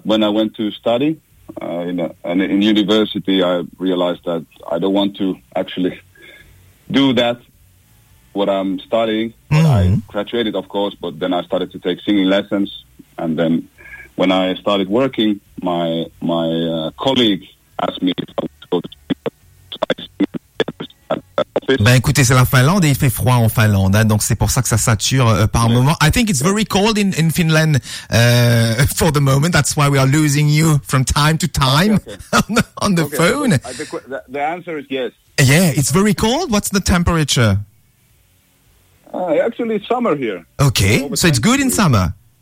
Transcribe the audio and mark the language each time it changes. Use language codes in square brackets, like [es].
[en] When I went to study in university, I realized that I don't want to actually do that. What I'm studying, I graduated, of course, but then I started to take singing lessons, and then. When I started working, my colleague asked me if I would go to office. [fr] Ben écoutez, c'est la Finlande et il fait froid en Finlande, hein, donc c'est pour ça que ça sature par moment. [en] I think it's very cold in Finland for the moment. That's why we are losing you from time to time on the phone. The answer is yes. Yeah, it's very cold. What's the temperature? Actually, it's summer here. Okay, so it's good in summer.